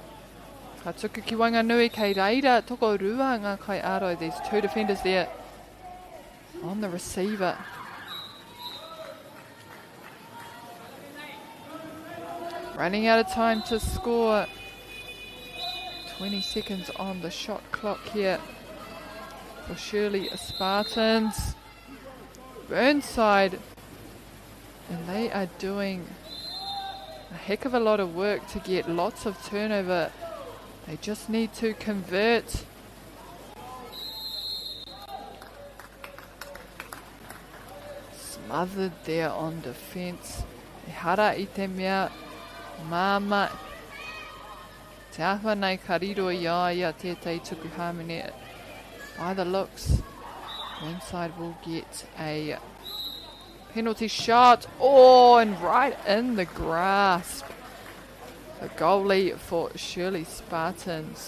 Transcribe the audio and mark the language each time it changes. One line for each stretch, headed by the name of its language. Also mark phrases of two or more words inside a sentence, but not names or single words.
Māori: Ka tuku ki Wanganui kei reira, toko rua ngā kai ārai.
English: There's two defenders there on the receiver. Running out of time to score. 20 seconds on the shot clock here for Shirley Spartans. Burnside, and they are doing a heck of a lot of work to get lots of turnover. They just need to convert. Smothered there on defense.
Māori: E hara I te mea māma. Te ahua nei ka riro ia tētai tuku hāmene.
English: By the looks, Burnside will get a penalty shot. Oh, and right in the grasp. The goalie for Shirley Spartans.